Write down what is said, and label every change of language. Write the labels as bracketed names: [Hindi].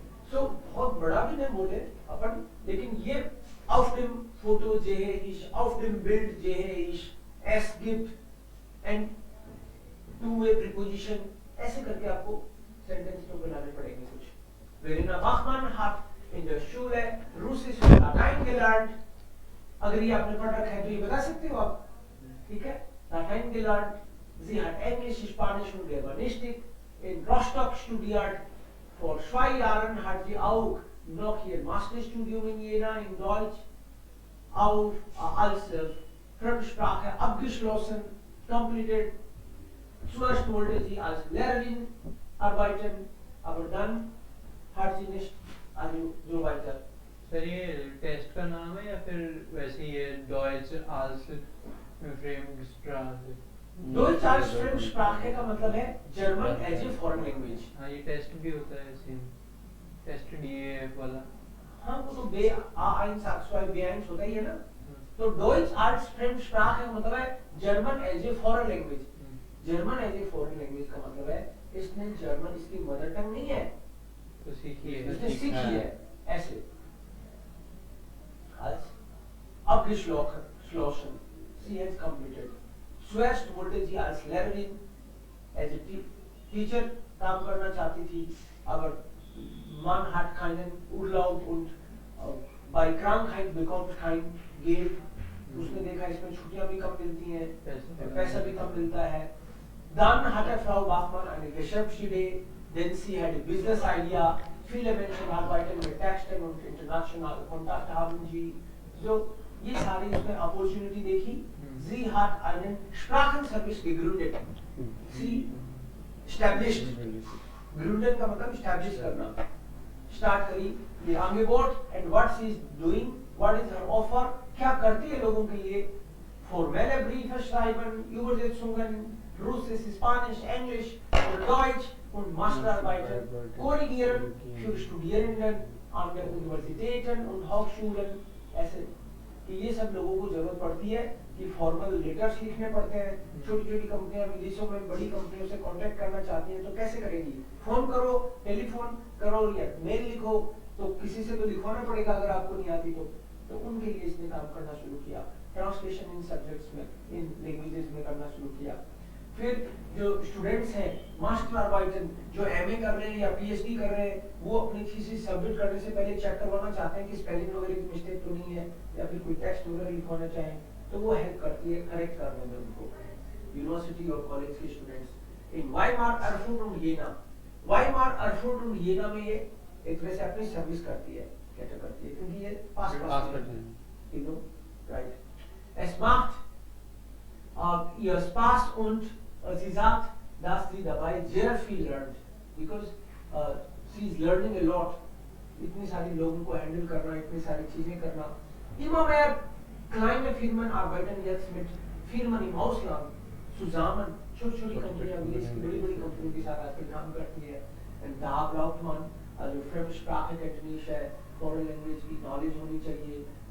[Hindi] So बहुत बड़ा भी नहीं बोले अपन, लेकिन ये [German] auf dem Foto sehe ich, auf dem Bild sehe ich, es gibt [English] and two-way preposition, [Hindi] ऐसे करके आपको सेंटेंस तो बनाने पड़ेंगे कुछ। [German] Verena Bachmann hat in der Schule Russisch und Latein gelernt। [Hindi] अगर ये आपने पढ़ रखा है तो ये बता सकते हो आप, ठीक है। [German] Latein gelernt। Sie hat Englisch, Spanisch und Germanistik in Rostock studiert। Vor 2 Jahren hat sie auch noch ihr Masterstudium in Jena in Deutsch als Fremdsprache abgeschlossen, [English] completed। [German] Zuerst wollte sie als Lehrerin arbeiten, aber dann hat sie nicht also so weiter। [Hindi] Sir ये test का नाम है या फिर वैसे ही है Deutsch als Fremdsprache? [English] Deutsch als Fremdsprache का मतलब है German as a foreign language। [Hindi] हाँ ये टेस्ट भी होता है सेम, टेस्ट DAF वाला। हाँ वो तो B1 A1 B1 होता ही है ना। [English] तो Deutsch als Fremdsprache का मतलब है German as a foreign language। [Hindi] German as a foreign language का मतलब है इसने जर्मन इसकी मदर टंग नहीं है तो सीखी है, इसने सीखी है ऐसे। [German] als abgeschlossen, sie hat [English] completed। [German] Zuerst wollte sie als Lehrerin [English] as a teacher [Hindi] काम करना चाहती थी, [German] aber man hat keinen Urlaub und bei Krankheit bekommt kein Geld। [Hindi] उसने देखा इसमें छुट्टियां भी कम मिलती हैं, पैसा भी कम मिलता है। [German] Dann hatte Frau Bachmann eine Geschäftsidee, denn sie hatte Business Idea। Viele Menschen arbeiten mit Texten und internationalen Kontakt haben sie। [Hindi] So ये सारी इसमें अपॉर्चुनिटी देखी। [German] Sie hat einen Sprachenservice gegründet। [English] Sie established, gründen का मतलब establish करना, start करी ये Angebot and what she is doing, what is her offer, [Hindi] क्या करती है लोगों के लिए। [German] Formelle Briefe schreiben, Übersetzungen, Russisch, Spanisch, Englisch oder Deutsch und Masterarbeiten korrigieren für Studierenden an der Universitäten und Hochschulen। [Hindi] ऐसे कि ये सब लोगों को जरूरत पड़ती है कि फॉर्मल लेटर्स लिखने पड़ते हैं। छोटी छोटी कंपनियां विदेशों में बड़ी कंपनियों से कांटेक्ट करना चाहती हैं तो कैसे करेंगी, फोन करो, टेलीफोन करो या मेल लिखो, तो किसी से तो लिखवाना पड़ेगा अगर आपको नहीं आती तो उनके लिए इसने काम करना शुरू किया। ट्रांसलेशन इन सब्जेक्ट्स में, इन लैंग्वेजेस में करना शुरू किया। फिर जो स्टूडेंट्स हैं मास्टर आर्बाइटन जो एमए कर रहे हैं या पीएचडी कर रहे हैं, वो अपनी थीसिस सबमिट करने से पहले चेक करवाना चाहते हैं कि स्पेलिंग वगैरह की मिस्टेक तो नहीं है या फिर कोई टेक्स्ट वगैरह लिखवाना चाहें तो वो हेल्प करती है करेक्ट करने में उनको। यूनिवर्सिटी और कॉलेज के students in Weimar एरफुर्ट und Jena, Weimar एरफुर्ट und Jena में ये एक तरह से अपनी सर्विस करती है, कैटर करती है क्योंकि ये पास [English] you know, right। [German] Es macht ihr Spaß und sie sagt dass sie dabei sehr viel lernt [English] because she is learning a lot. [Hindi] इतनी सारी लोगों को हैंडल करना, इतनी सारी चीजें करना. [German] Immer mehr kleine Firmen arbeiten jetzt mit Firmen im Ausland zusammen. [Hindi] छोटी-छोटी कंपनियां विदेश की बड़ी-बड़ी कंपनियों के साथ आकर काम करती है. [German] Und da braucht man also Fremdsprache-Kenntnisse, Foreign Language की Knowledge [Hindi] होनी चाहिए.